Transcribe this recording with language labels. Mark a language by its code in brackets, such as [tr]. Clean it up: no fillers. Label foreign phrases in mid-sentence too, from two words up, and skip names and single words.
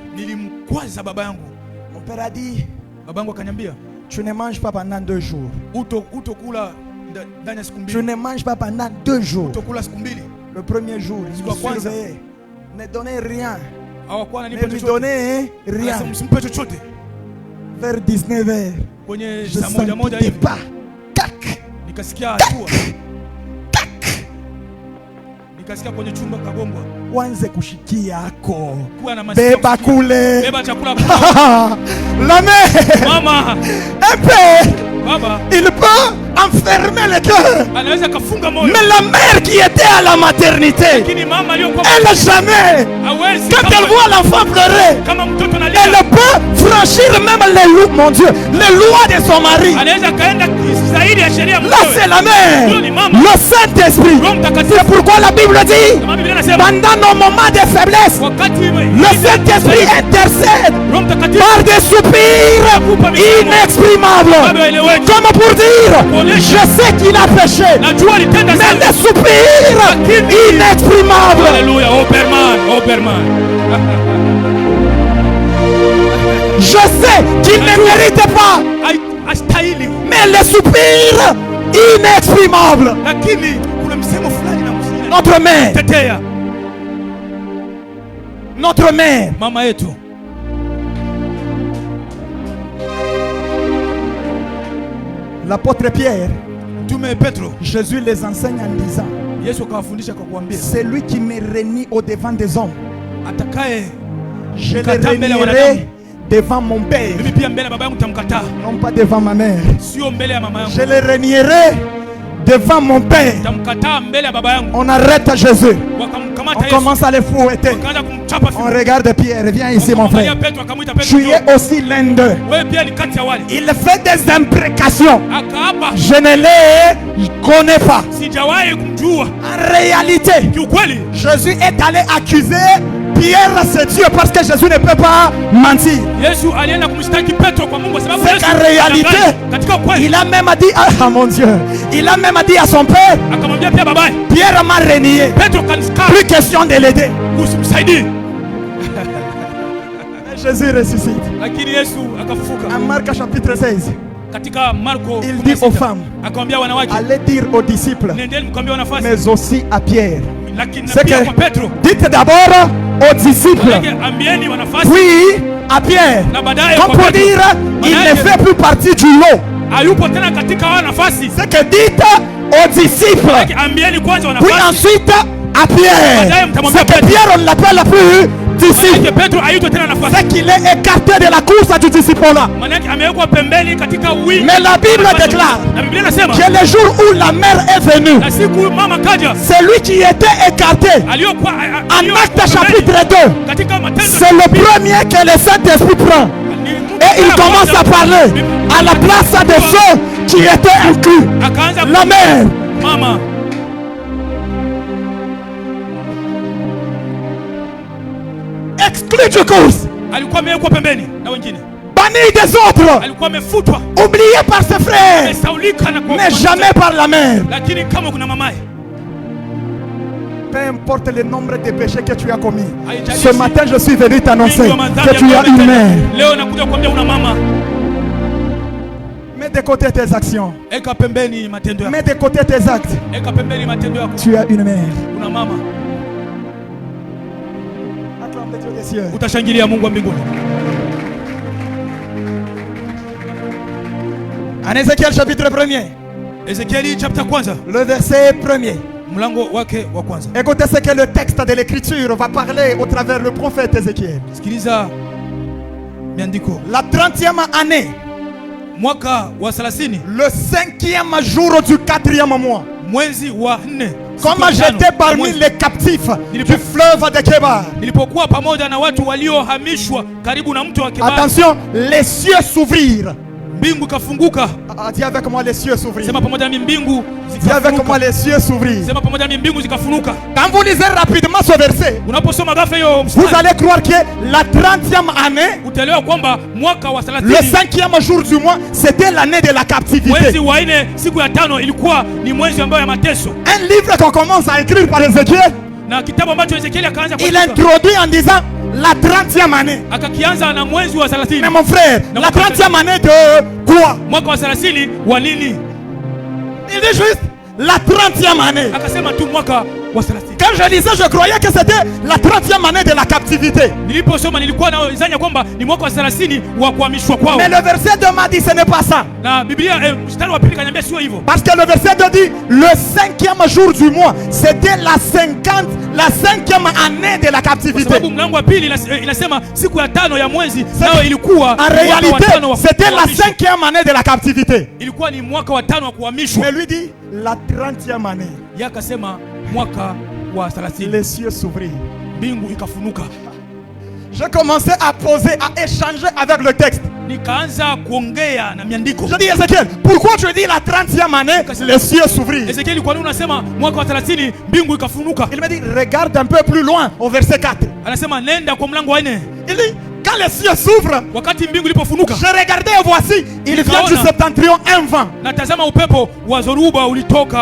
[fr] Mon père a dit, tu ne manges pas pendant 2 jours. Tu ne manges pas pendant 2 jours. Le premier jour, il me surveillait. Ne donnez rien. Ne lui donnez rien. Vers 19h, [sw] kwenye [fr] je [sw] saa moja [fr] sentis [sw] moja [fr] des [sw] hivi [fr] pas. Cac, [sw] nikasikia hatua, nikasikia kwenye chumba kagongwa, wanze kushikia ako. kuwa na masikio Beba kusikia. kule. Beba chakula [fr] La mère, [sw] mama [fr] un père, [sw] baba [fr] il peut enfermer le cœur. [sw] anaweza kafunga moyo, [fr] Mais la mère qui était à la maternité, [sw] lakini mama aliyokuwa [fr] elle jamais, [sw] hawezi [fr] quand elle voit l'enfant pleurer, [sw] kama mtoto [fr] elle [sw] analia, [fr] peut franchir même les lois, mon Dieu, les lois de son mari. [sw] anaweza kaenda zaidi ya sheria [fr] Là, c'est [sw] mwenyewe. [fr] la mère, [sw] Huyo ni mama. [fr] le Saint-Esprit. [sw] Roho Mtakatifu. [fr] C'est pourquoi la Bible dit, [sw] Kama Biblia inasema [fr] pendant nos moments de faiblesse, [sw] wakati [fr] le Saint-Esprit intercède [sw] Roho Mtakatifu [fr] par des soupirs inexprimables. Comme pour dire, je sais qu'il a péché, [sw] najua alitenda [fr] mais [sw] sana. [fr] des soupirs inexprimables. [sw] Haleluya, Oberman. [fr] Je sais qu'il ne mérite pas, [sw] Astahili, [fr] mais les soupirs inexprimables. [sw] lakini kuna msemo fulani na msina. [fr] Notre mère, [sw] Tetea [fr] notre mère, [sw] mama yetu. [fr] l'apôtre Pierre, [sw] Mtume Petro, [fr] Jésus les enseigne en disant, [sw] Yesu akawafundisha kwa kuambia, [fr] c'est lui qui me renie au devant des hommes. [sw] atakaye [fr] Je le [sw] Kataa mbele ya wanadamu. [fr] renierai devant mon père, [sw] mimi pia mbele ya baba yangu nitamkataa, [fr] non pas devant ma mère. [sw] sio mbele ya mama yangu. [fr] Je le renierai devant mon père. [sw] Nitamkataa mbele ya baba yangu. [fr] On arrête Jésus. On [sw] Wakamkamata Yesu, [fr] commence à le fouetter. [sw] wakaanza kumchapa [fr] On [sw] fimbo. [fr] regarde Pierre, viens ici mon [sw] Wakamwangalia [fr] frère. [sw] Petro, akamwita Petro, [fr] Tu [sw] njoo. [fr] es aussi l'un d'eux. [sw] Wewe pia ni kati ya wale. [fr] Il fait des imprécations. [sw] Akaapa, [fr] Je ne les connais pas. [sw] sijawahi kumjua. [fr] En réalité, [sw] Kiukweli [fr] Jésus est allé accuser Pierre, c'est Dieu, parce que Jésus ne peut pas mentir. [sw] Yesu alienda kumshtaki Petro kwa Mungu, sababu [fr] C'est [sw] Yesu [fr] qu'en réalité, [sw] anadanganya. Katika ukweli [fr] il a même dit, ah mon Dieu, il a même dit à son père, [sw] akamwambia pia babaye, [fr] Pierre m'a renié. [sw] Petro kaniska, [fr] Plus question de l'aider. [sw] usimsaidie. [fr] Jésus ressuscite. [sw] Lakini Yesu akafufuka. [fr] En Marc chapitre 16, [sw] Katika Marko [fr] il dit aux 16, femmes, [sw] akamwambia wanawake, [fr] allez dire aux disciples, [sw] nendeni mkaambie wanafunzi, [fr] mais aussi à Pierre. [sw] lakini na [fr] C'est [sw] pia [fr] que, [sw] kwa Petro, [fr] dites d'abord aux disciples, [sw] Manake ambieni wanafunzi, [fr] puis à Pierre. [sw] na baadaye [fr] Comme [sw] kwa [fr] pour [sw] Petro. [fr] dire, il ne fait plus partie du lot. [sw] Hayupo tena katika hawa nafasi. [fr] C'est que dites aux disciples, [sw] Manake ambieni kwanza [fr] puis [sw] wanafunzi. [fr] ensuite à Pierre. C'est que Pierre, on ne l'appelle plus disciple. [sw] Manake Petro hayuto tena nafasi. [fr] C'est qu'il est écarté de la course du disciple-là. [sw] Manake amewekwa pembeni katika wingi. [fr] Mais la Bible déclare [sw] Na Biblia inasema [fr] que le jour où la mère est venue, [sw] na siku mama kaja [fr] c'est lui qui était écarté. [sw] aliyokuwa [fr] En Actes chapitre 2, [sw] katika matendo [fr] c'est le premier que le Saint-Esprit prend. Et il commence à parler à la place de ceux qui étaient inclus. [sw] akaanza [fr] La mère, [sw] mama [fr] exclu du course, [sw] alikuwa amewekwa pembeni na wengine, [fr] banni des autres, [sw] alikuwa amefutwa, [fr] oublié par ses frères, [sw] amesaulika na kwa [fr] mais jamais par la mère. [sw] lakini kama kuna mamaye, [fr] Peu importe le nombre de péchés que tu as commis, [sw] haijalishi [fr] ce matin je suis venu t'annoncer [sw] wingi wa madhambi [fr] que tu as [sw] ambayo [fr] une [sw] umetenda. [fr] mère. [sw] Leo nakuja kuambia una mama. [fr] Mets de côté tes actions, [sw] Eka pembeni matendo yako, [fr] mets de côté tes actes. [sw] eka pembeni matendo yako, [fr] Tu as une mère. [sw] una mama. [fr] Acclame le Dieu des cieux. [sw] Utashangilia Mungu wa mbinguni. [fr] En Ézéchiel chapitre 1er, [sw] Ezekieli chapter kwanza, [fr] le verset 1er. [sw] mlango wake wa kwanza. [fr] Écoutez ce que le texte de l'écriture va parler au travers le prophète Ézéchiel. [sw] Sikiliza miandiko. [fr] La 30e année, [sw] Mwaka wa 30, [fr] le 5e jour du 4e mois, [sw] mwezi wa 4, [fr] comme j'étais parmi les captifs du fleuve de Kébar. [sw] nilipokuwa pamoja na watu waliohamishwa karibu na mto wa Kebari, [fr] Attention, les cieux s'ouvrirent. [sw] mbingu ikafunguka. [fr] Dis avec moi, les cieux s'ouvrirent. [sw] Sema pamoja na mbingu [fr] Dis avec moi, [sw] zikafunuka. [fr] les cieux s'ouvrirent. [sw] Sema pamoja na mbingu zikafunuka. [fr] Quand vous lisez rapidement ce verset, [sw] Unaposoma ghafla hiyo [fr] vous [sw] mstari, [fr] allez croire que la 30e année, [sw] utaelewa kwamba mwaka wa [fr] le 30, 5e jour du mois, c'était l'année de la captivité. [sw] mwezi wa 4 siku ya 5 ilikuwa ni mwezi ambao ya mateso, [fr] Un livre qu'on commence à écrire par Ézéchiel, [sw] na kitabu ambacho Ezekieli akaanza [fr] il [sw] kuandika, [fr] introduit en disant la 30e année. [sw] akakianza na mwezi wa [fr] Mais 30. mon frère, la 30e année de quoi? [sw] Mwaka wa 30 wa nini? [fr] Il dit juste la 30e année. [sw] Akasema tu mwaka wa 30. [fr] Quand je lisais, je croyais que c'était la 30e année de la captivité. [sw] Niliposoma nilikuwa nadhani kwamba ni mwaka wa 30 wa kuhamishwa kwao. [fr] Mais le verset 2 m'a dit ce n'est pas ça. [sw] Na Biblia mstari wa pili kaniambia sio hivyo. [fr] Parce que le verset 2 dit le 5e jour du mois, c'était la 5e année de la captivité. [sw] Sababu mlango wa pili inasema siku ya 5 ya mwezi nao ilikuwa [fr] en réalité c'était la 5e année de la captivité. [sw] Ilikuwa ni mwaka wa 5 wa kuhamishwa. [fr] Mais lui dit la 30e année. [sw] Yakasema mwaka wa 30. [fr] Les cieux s'ouvrirent. [sw] Mbingu ikafunuka. [fr] J'ai commencé à poser, à échanger avec le texte. [sw] Nikaanza kuongea na miandiko. [fr] Je dis Ezekiel, pourquoi tu dis la 30e année les cieux s'ouvrirent? [sw] Ezekiel, kwa nini unasema mwaka wa 30 mbingu ikafunuka? [fr] Il me dit regarde un peu plus loin au verset 4. [sw] Anasema nenda kwa mlango wa 4. [fr] Il dit quand les cieux s'ouvrent, [sw] wakati mbingu ilipofunuka, [fr] je regardais et voici, il vient du septentrion un vent. [sw] Natazama upepo wa zoruba ulitoka.